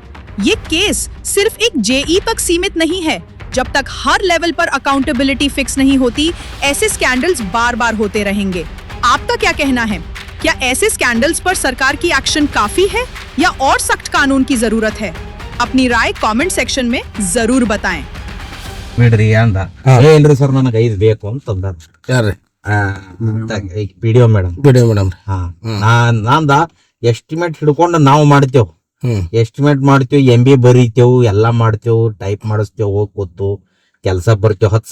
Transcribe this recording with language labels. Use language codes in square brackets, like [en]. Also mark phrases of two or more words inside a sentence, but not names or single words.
[hi] ये केस सिर्फ एक जेई तक सीमित नहीं है। जब तक हर लेवल पर [en] accountability fix [hi] नहीं होती, ऐसे स्कैंडल्स बार बार होते रहेंगे। आपका क्या कहना है? क्या ऐसे स्कैंडल्स पर सरकार की एक्शन काफी है या और सख्त कानून की जरूरत है? अपनी राय [en] comment section [hi] में जरूर बताएं। [kn] ಬಿಡ್ರಿ ಅಂದ ಇಲ್ರಿ ಸರ್ ನನಗೆ 5 ಬೇಕು ಅಂತಂದ ಯಾರ್ರಿ [en] PDO madam [kn] ನಂದ ಎಸ್ಟಿಮೇಟ್ ಹಿಡ್ಕೊಂಡು ನಾವು ಮಾಡ್ತೇವ್ ಎಸ್ಟಿಮೇಟ್ ಮಾಡ್ತೇವ್ MB ಬರೀತೇವ್ ಎಲ್ಲಾ ಮಾಡ್ತೇವ್ ಟೈಪ್ ಮಾಡಿಸ್ತೇವ್ ಹೋಗ್ ಕೂತು ಕೆಲಸ ಬರ್ತೇವ್ 10